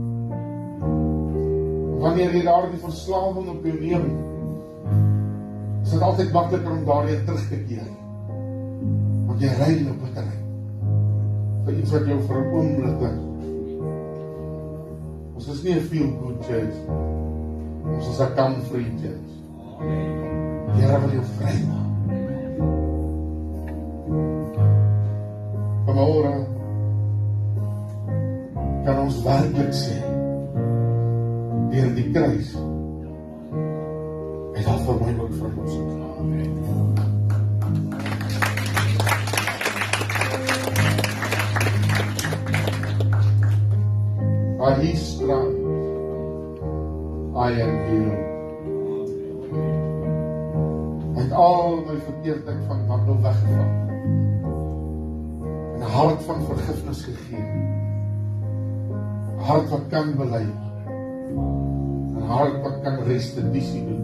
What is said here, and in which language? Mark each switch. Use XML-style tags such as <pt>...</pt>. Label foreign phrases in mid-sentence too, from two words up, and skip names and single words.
<af>Wanneer jy daardie verslawing op jou neem, is dit altyd makliker om daarheen terug te keer. Want jy ruil jou bitterheid vir iets wat jou vir 'n oomblik is. Ons is nie 'n</af> <en>feel-good church.</en> <af>Ons is 'n</af> <en>come-free church.</en> <af>Die Here wil jou vrymaak. Vanmôre kan ons werklik sê, deur die kruis, het al vir my ook verlossing.</af> <en>By His stripes, I am healed.</en> <af>Hy het al my verkeerdheid van wandel weggevat. En 'n hart van vergifnis gegee. 'n Hart wat kan bely. 'n Hart wat kan restituisie doen.</af>